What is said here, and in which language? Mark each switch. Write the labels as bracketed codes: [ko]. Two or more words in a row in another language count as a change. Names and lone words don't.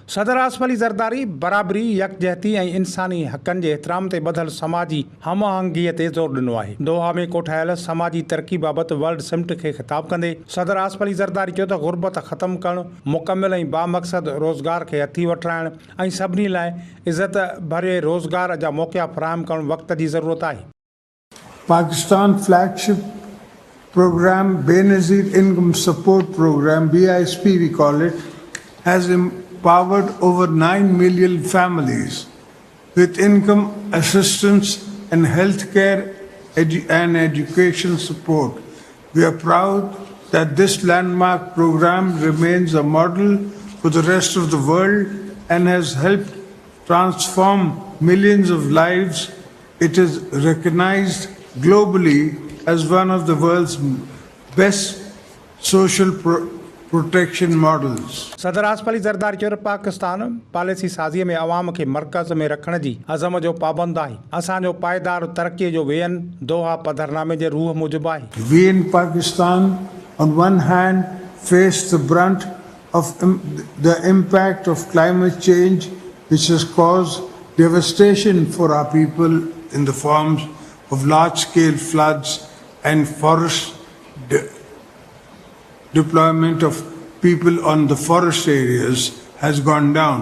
[sd] सदर आसिफ अली ज़रदारी बराबरी, यकजहती ऐं इंसानी हक़नि जे एहतराम ते ॿधल समाजी हम आहंगीअ ते ज़ोर ॾिनो आहे। दोहा में कोठायल समाजी तरक़ी बाबति वर्ल्ड समिट खे ख़िताब कंदे सदर आसिफ अली ज़रदारी चयो त ग़ुर्बत ख़तमु करणु, मुकमिल ऐं बामक़सद रोज़गार खे हथी वठाइण ऐं सभिनी लाइ इज़त भरे रोज़गार जा मौक़ा फ़राहम करणु वक़्त जी ज़रूरत आहे। [en] Pakistan flagship program, Benazir Income Support Program, BISP we call it, has empowered over 9 million families with income assistance and healthcare and education support. We are proud that this landmark program remains a model for the rest of the world and has helped transform millions of lives. It is recognized globally as one of the world's best social protection models. [sd] सदर आसिफ अली ज़रदारी चयो पाकिस्तान पॉलिसी साज़ीअ में अवाम खे मर्कज़ में रखण जी अज़म जो पाबंद आहे। असांजो पाइदार तरक़ीअ जो वेयन दोहा पधरनामे जे रूह मूजिबि आहे। [en] We in Pakistan on one hand face the brunt of the impact of climate change, which has caused devastation for our people in the forms of large-scale floods and forest deployment of people on the forest areas has gone down.